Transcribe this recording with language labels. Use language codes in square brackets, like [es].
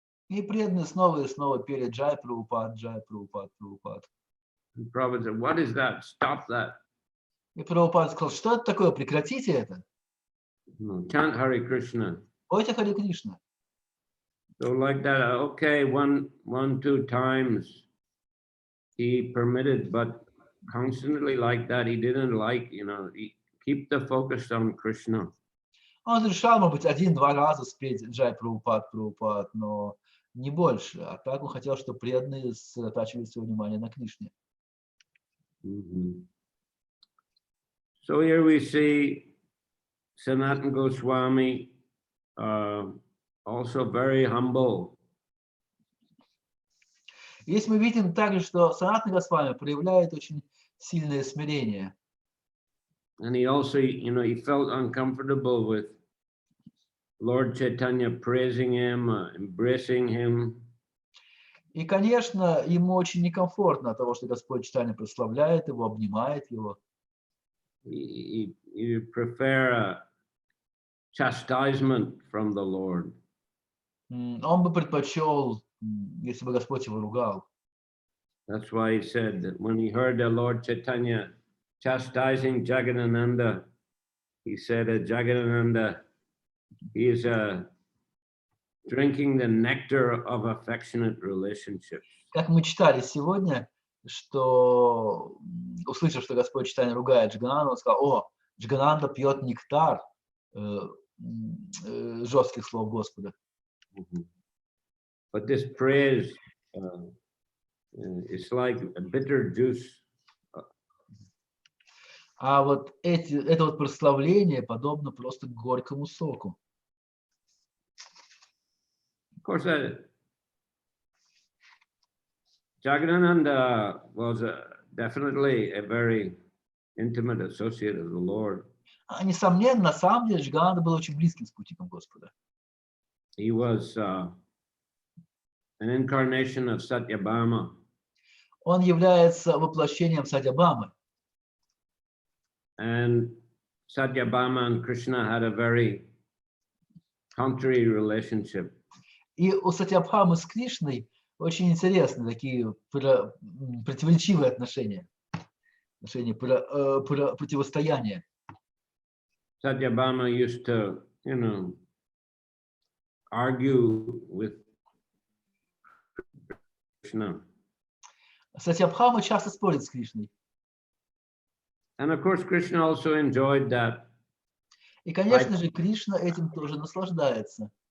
[ru] И преданные снова и снова пели Джай Прабхупад, Джай Прабхупад, Прабхупад. [en] And Prabhupada said, what is that? Stop that. [ru] И Прабхупада сказал, что это такое, прекратите это. [en] No, chant Hare Krishna. [ru] Пойте Харе Кришна. [en] So like that, okay, one, two times he permitted, but constantly like that, he didn't like, keep the focus on Krishna. [ru] Он разрешал, может быть, 1-2 раза спеть Джай Прабхупад, но не больше. А так он хотел, чтобы преданные сосредотачивали свое внимание на Кришне. [en] So here we see Sanatana Goswami, also very humble. [ru] Здесь мы видим также, что Санатана Госвами проявляет очень сильное смирение. [en] And he also, he felt uncomfortable with Lord Chaitanya praising him, embracing him. [ru] И, конечно, ему очень некомфортно от того, что Господь Чайтанья прославляет его, обнимает его. [en] He prefer a chastisement from the Lord. [ru] Он бы предпочел, если бы Господь его ругал. [en] That's why he said that when he heard the Lord Chaitanya chastising Jagadananda, he said that Jagadananda, he is drinking the nectar of affectionate relationships. [ru] Как мы читали сегодня, что, услышав, что Господь Чайтанья ругает Джагананду, он сказал, о, Джагананда пьет нектар жестких слов Господа. [en] But this praise is like a bitter juice. [ru] А вот это вот прославление подобно просто горькому соку. [en] Of course, Jagadananda was definitely a very intimate associate of the Lord. [ru] Несомненно, на самом деле, Джагананда был очень близким спутником Господа. [en] He was an incarnation of Satyabhama. [ru] Он является воплощением Сатьябамы. [en] And Satyabhama and Krishna had a very contrary relationship. [ru] И у Сатьябхамы с Кришной очень интересные такие противоречивые отношения, противостояния. [en] Satyabhama used to, argue with Krishna. [ru] Сатьябхама часто спорит с Кришной. [en] And of course, Krishna also enjoyed that. [ru] И, конечно же, Кришна этим тоже наслаждается.